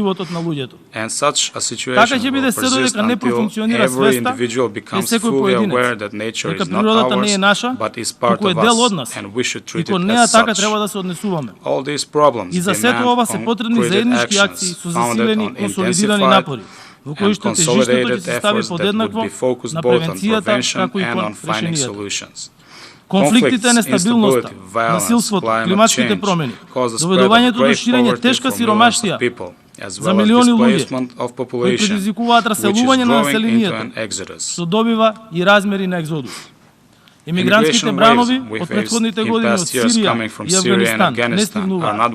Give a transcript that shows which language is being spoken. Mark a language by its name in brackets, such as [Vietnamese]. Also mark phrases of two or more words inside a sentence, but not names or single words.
[English] And such a situation will persist until every individual becomes fully aware that nature is not ours, but is part of us, and we should treat it as such. All these problems demand concrete actions founded on intensified and consolidated efforts that would be focused both on prevention and on finding solutions. [Macedonian] Конфликтите, нестабилноста, насилството, климатските промени, доведувањето до ширење тешка сиромаштија за милиони луѓе, кои предизвикуваат раселување на населението, што добива и размери на екзодус. Имигрантските бранови од претходните години од Сирија и Афганистан не стигнуваат.